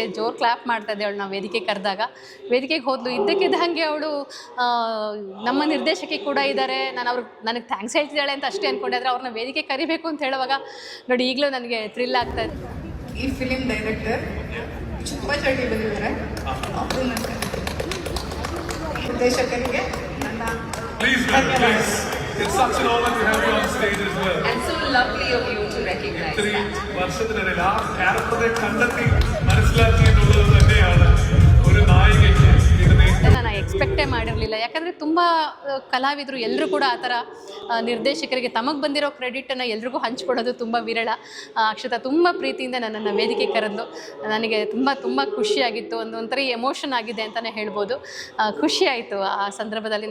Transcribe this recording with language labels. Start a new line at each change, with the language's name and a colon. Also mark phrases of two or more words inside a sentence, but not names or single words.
Kannada: ಜೋರು ಕ್ಲಾಪ್ ಮಾಡ್ತಾ ಇದ್ದೆ ಅವಳನ್ನ ವೇದಿಕೆ ಕರೆದಾಗ. ವೇದಿಕೆಗೆ ಹೋದ್ಲು, ಇದ್ದಕ್ಕಿದ್ದಂಗೆ ಅವಳು ನಮ್ಮ ನಿರ್ದೇಶಕಿ ಕೂಡ ಇದ್ದಾರೆ, ನನಗೆ ಥ್ಯಾಂಕ್ಸ್ ಹೇಳ್ತಿದ್ದಾಳೆ ಅಂತ ಅಷ್ಟೇ ಅಂದ್ಕೊಂಡೆ. ಆದರೆ ಅವ್ರನ್ನ ವೇದಿಕೆ ಕರಿಬೇಕು ಅಂತ ಹೇಳುವಾಗ ನೋಡಿ ಈಗಲೂ ನನಗೆ ಥ್ರಿಲ್ ಆಗ್ತಾ ಇದೆ. ಈ
English: film director
Kannada: ಚುಪ್ಪಾಚಡಿ ಬಂದಿದ್ದಾರೆ. ನಿರ್ದೇಶಕರಿಗೆ ನನ್ನ
English: It's such an honor to have you on stage as well. And so lovely of you to recognize that.
Malayalam: വർഷത്തിനിടയിൽ ആ ക്യാരക്ടറെ കണ്ടെത്തി മനസ്സിലാക്കി എന്നുള്ളത് തന്നെയാണ് ഒരു നായികയ്ക്ക്
Kannada: ನಾನು ಎಕ್ಸ್ಪೆಕ್ಟೇ ಮಾಡಿರಲಿಲ್ಲ. ಯಾಕಂದರೆ ತುಂಬ ಕಲಾವಿದರು ಎಲ್ಲರೂ ಕೂಡ ಆ ಥರ ನಿರ್ದೇಶಕರಿಗೆ ತಮಗೆ ಬಂದಿರೋ ಕ್ರೆಡಿಟನ್ನು ಎಲ್ರಿಗೂ ಹಂಚ್ಕೊಳ್ಳೋದು ತುಂಬ ವಿರಳ. ಅಕ್ಷತಾ ತುಂಬ ಪ್ರೀತಿಯಿಂದ ನನ್ನನ್ನು ವೇದಿಕೆ ಕರೆದು ನನಗೆ ತುಂಬ ತುಂಬ ಖುಷಿಯಾಗಿತ್ತು. ಒಂಥರ ಎಮೋಷನ್ ಆಗಿದೆ ಅಂತಲೇ ಹೇಳ್ಬೋದು. ಖುಷಿಯಾಯಿತು ಆ ಸಂದರ್ಭದಲ್ಲಿ.